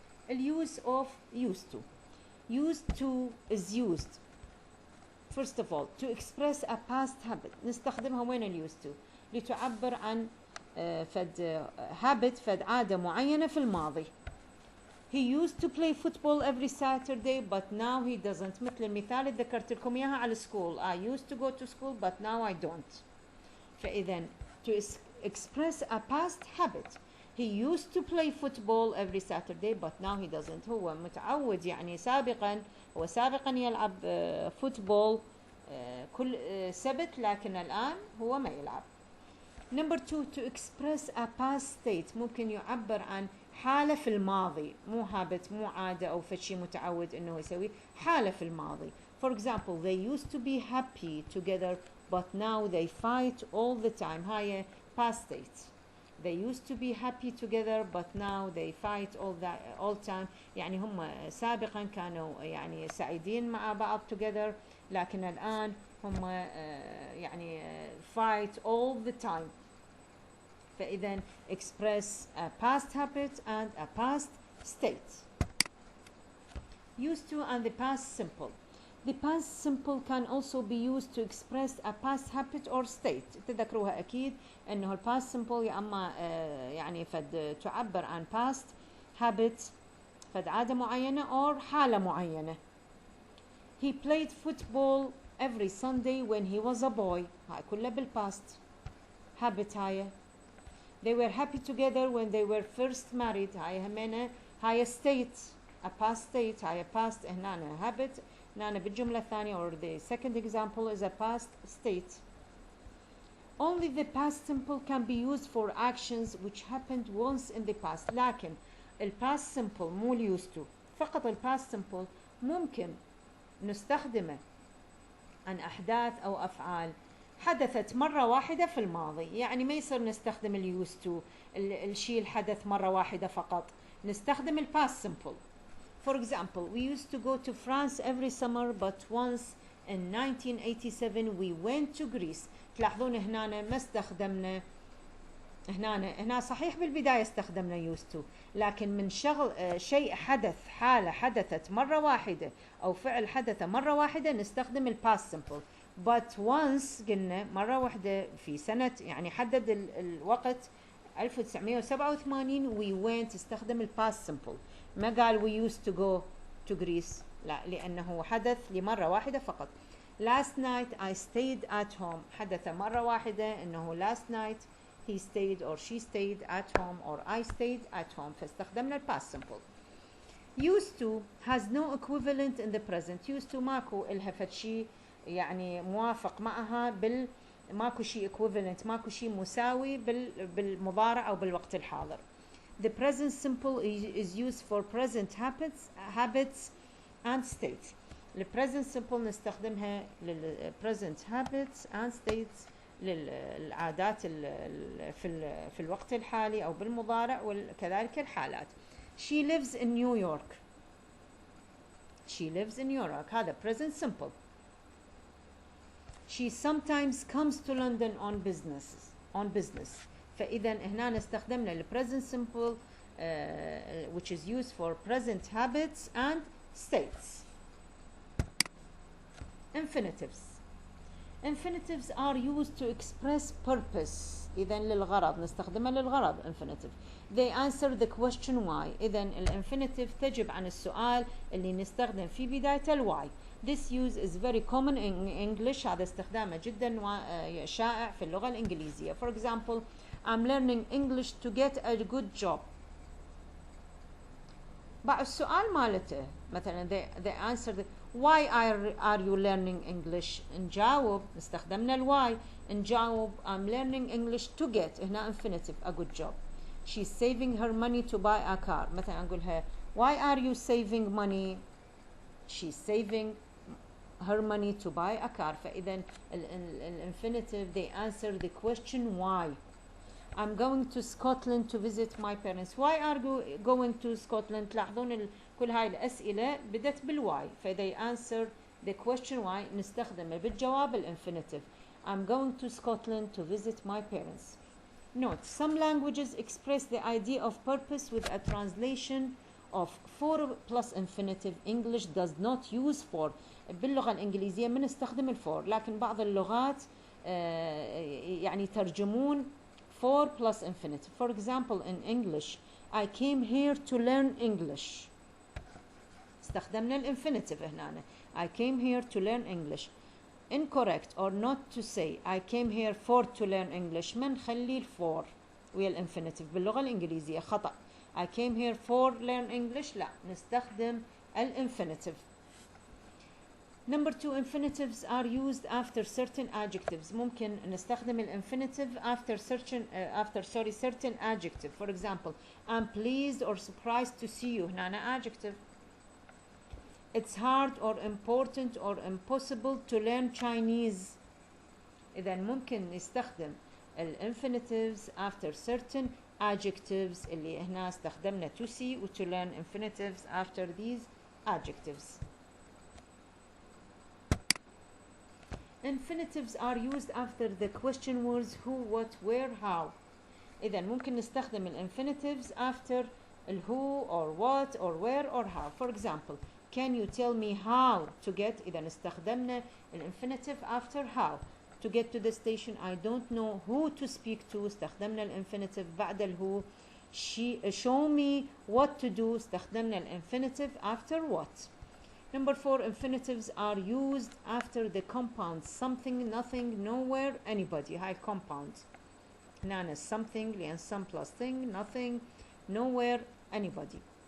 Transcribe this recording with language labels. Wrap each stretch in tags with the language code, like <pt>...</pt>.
<en>الuse of used to is used first of all to express a past habit.</en> <ar>نستخدمها وين ال used to لتعبر عن فد habit فد عادة معينة في الماضي.</ar> <en>He used to play football every Saturday but now he doesn't.</en> <ar>مثل المثال اللي ذكرت لكم إياها على school.</ar> <en>I used to go to school but now I don't.</en> <ar>فإذا</ar> <en>to express a past habit. He used to play football every Saturday but now he doesn't.</en> <ar>هو متعود يعني سابقا يلعب فوتبول كل سبت لكن الآن هو ما يلعب.</ar> <en>Number 2 to express a past state.</en> <ar>ممكن يعبر عن حالة في الماضي مو habit مو عادة أو فشي متعود إنه يسوي حالة في الماضي.</ar> <en>For example, they used to be happy together but now they fight all the time. هاي past state. They used to be happy together but now they fight all time.</en> <ar>يعني هم سابقا كانوا يعني سعيدين مع بعض together لكن الآن هم يعني</ar> <en>fight all the time.</en> <ar>فإذا</ar> <en>express a past habit and a past state. Used to and the past simple. The past simple can also be used to express a past habit or state.</en> <ar>تذكروها أكيد أنه ال past simple يا أما يعني فد تعبر عن past habit فد عادة معينة or حالة معينة.</ar> <en>He played football every Sunday when he was a boy.</en> <ar>هاي كلها بالpast habit هاي.</ar> <en>They were happy together when they were first married.</en> <ar>هاي همينة هاي</ar> <en>state a past state. هاي past هنا habit</en> <ar>هنا بالجملة الثانية</ar> <en>or the second example is a past state. Only the past simple can be used for actions which happened once in the past.</en> <ar>لكن ال past simple مو used to. فقط ال past simple ممكن نستخدمه عن أحداث أو أفعال حدثت مرة واحدة في الماضي. يعني ما يصير نستخدم ال used to الشيء الحدث مرة واحدة فقط. نستخدم ال</ar> <en>past simple. For example, we used to go to France every summer but once in 1987 we went to Greece.</en> <ar>تلاحظون هنا ما استخدمنا هنا صحيح بالبداية استخدمنا used to لكن من شيء حدث حالة حدثت مرة واحدة أو فعل حدث مرة واحدة نستخدم ال past simple.</ar> <en>But once</en> <ar>قلنا مرة واحدة في سنة يعني حدد الوقت 1987</ar> <en>we went</en> <ar>استخدم ال past simple. ما قال</ar> <en>we used to go to Greece</en> <ar>لا لأنه حدث لمرة واحدة فقط.</ar> <en>Last night I stayed at home</en> <ar>حدث مرة واحدة إنه</ar> <en>last night he stayed or she stayed at home or I stayed at home</en> <ar>فاستخدمنا</ar> <en>past simple. Used to has no equivalent in the present.</en> <ar>Used to ماكو إلها فشي يعني موافق معها ماكو شيء equivalent ماكو شيء مساوي بالمضارع أو بالوقت الحاضر.</ar> <en>The present simple is used for present habits and states. The present simple</en> <ar>نستخدمها لل</ar> <en>present habits and states</en> <ar>للعادات في الوقت الحالي أو بالمضارع وكذلك الحالات.</ar> <en>She lives in New York. She lives in New York.</en> <ar>هذا</ar> <en>present simple. She sometimes comes to London on business.</en> <ar>فإذا هنا استخدمنا ال</ar> <en>present simple which is used for present habits and states. Infinitives. Infinitives are used to express purpose.</en> <ar>إذا للغرض نستخدمها للغرض infinitive.</ar> <en>They answer the question why.</en> <ar>إذا الانفينيتيف تجب عن السؤال اللي نستخدم في بداية why.</ar> <en>This use is very common in English.</en> <ar>هذا استخدامه جدا شائع في اللغة الإنجليزية.</ar> <en>For example, I'm learning English to get a good job.</en> <ar>بقى السؤال مالته مثلا</ar> <en>they answer why are you learning English؟</en> <ar>نجاوب استخدمنا</ar> <en>why.</en> <ar>نجاوب</ar> <en>I'm learning English to get هنا infinitive a good job. She's saving her money to buy a car.</en> <ar>مثلا نقولها</ar> <en>why are you saving money؟ She's saving her money to buy a car.</en> <ar>فإذا</ar> <en>infinitive they answer the question why. I'm going to Scotland to visit my parents. Why are you going to Scotland؟</en> <ar>تلاحظون كل هاي الأسئلة بدت بالواي.</ar> <en>they answer the question why</en> <ar>نستخدمه بالجواب الانفينيتيف.</ar> <en>I'm going to Scotland to visit my parents. Note, some languages express the idea of purpose with a translation of for plus infinitive. English does not use for.</en> <ar>باللغة الإنجليزية من نستخدم الفور، لكن بعض اللغات يعني ترجمون</ar> <en>for plus infinitive. For example, in English, I came here to learn English.</en> <ar>استخدمنا الانفينيتيف هنا.</ar> <en>I came here to learn English. Incorrect or not to say I came here for to learn English.</en> <ar>ما نخلي الفور ويا الانفينيتيف باللغة الإنجليزية خطأ.</ar> <en>I came here for learn English</en> <ar>لا نستخدم الانفينيتيف.</ar> <en>Number 2, infinitives are used after certain adjectives.</en> <ar>ممكن نستخدم الانفينيتيف</ar> <en>after certain adjective. For example, I'm pleased or surprised to see you. هنا adjective. It's hard or important or impossible to learn Chinese.</en> <ar>إذا ممكن نستخدم الانفينيتيفز</ar> <en>after certain adjectives</en> <ar>اللي هنا استخدمنا to see و to learn</ar> <en>infinitives after these adjectives. Infinitives are used after the question words who, what, where, how.</en> <ar>إذا ممكن نستخدم الانفينيتيفز</ar> <en>after who or what or where or how. For example, can you tell me how to get؟</en> <ar>إذا استخدمنا الانفينيتيف</ar> <en>after how. To get to the station, I don't know who to speak to.</en> <ar>استخدمنا الانفينيتيف بعد who.</ar> <en>Show me what to do.</en> <ar>استخدمنا الانفينيتيف</ar> <en>after what. Number 4, infinitives are used after the compounds something, nothing, nowhere, anybody. هاي compound. هنا something</en> <ar>لأن</ar> <en>some plus thing, nothing, nowhere, anybody.</en>